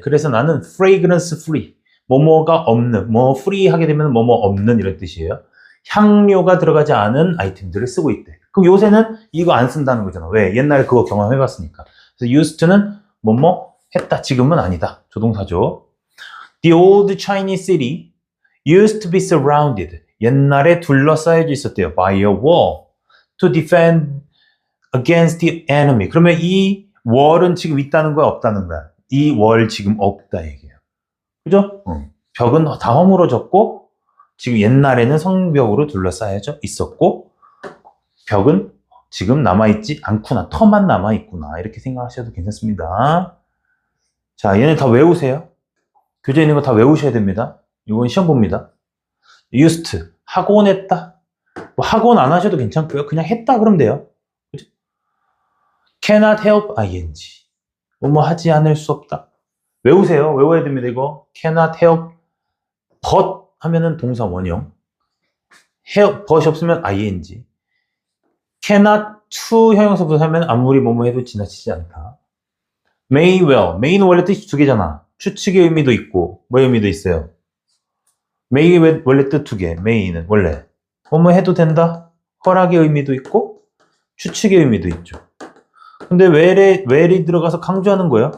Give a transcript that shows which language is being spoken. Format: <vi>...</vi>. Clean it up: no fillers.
<ko>그래서 나는 fragrance free. 뭐뭐가 없는, 뭐 free 하게 되면 뭐뭐 없는 이런 뜻이에요. 향료가 들어가지 않은 아이템들을 쓰고 있대. 그럼 요새는 이거 안 쓴다는 거잖아. 왜? 옛날에 그거 경험해봤으니까. 그래서 used to는 뭐뭐 했다. 지금은 아니다. 조동사죠.</ko> <en>The old Chinese city used to be surrounded.</en> <ko>옛날에 둘러싸여져 있었대요.</ko> <en>By a wall. To defend against the enemy.</en> <ko>그러면 이 월은 지금 있다는 거야, 없다는 거야? 이 월 지금 없다 얘기예요. 그죠? 벽은 다 허물어졌고 지금 옛날에는 성벽으로 둘러싸여져 있었고 벽은 지금 남아있지 않구나. 터만 남아있구나. 이렇게 생각하셔도 괜찮습니다. 자, 얘네 다 외우세요. 교재에 있는 거 다 외우셔야 됩니다. 이건 시험 봅니다. used, 하곤 했다. 뭐 하곤 안 하셔도 괜찮고요. 그냥 했다 그러면 돼요. 그죠? cannot help ing. 뭐 하지 않을 수 없다. 외우세요. 외워야 됩니다. 이거 cannot help but 하면은 동사 원형. help but이 없으면 ing. cannot to 형용사부터 하면 아무리 뭐뭐 해도 지나치지 않다.</ko> <en>may well.</en> <ko>may는 원래 뜻이 두 개잖아. 추측의 의미도 있고 뭐의 의미도 있어요. may의 원래 뜻 두 개. may는 원래 뭐뭐 해도 된다. 허락의 의미도 있고 추측의 의미도 있죠. 근데 where이 들어가서 강조하는 거예요.</ko>